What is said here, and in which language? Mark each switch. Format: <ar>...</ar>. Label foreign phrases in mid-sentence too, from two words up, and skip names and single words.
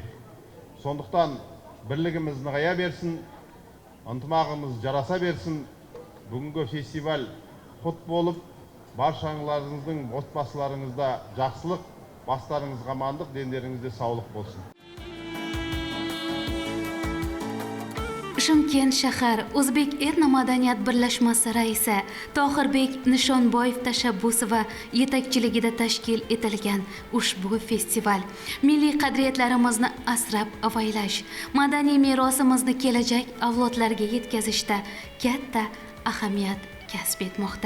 <kk>Сондықтан бірлігіміз нығая берсін, ынтымағымыз жараса берсін. Бүгінгі фестиваль құт болып, баршаңыздің отбасыларыңызда жақсылық, бастарыңызға амандық, дендеріңізде саулық болсын.</kk> <uz>Shimkent shahar O'zbek etno-madaniyat birlashmasi raisi Tohirbek Nishonboyev tashabbusi va yetakchiligida tashkil etilgan ushbu festival milliy qadriyatlarimizni asrab-avaylash, madaniy merosimizni kelajak avlodlarga yetkazishda katta ahamiyat kasb etmoqda.</uz>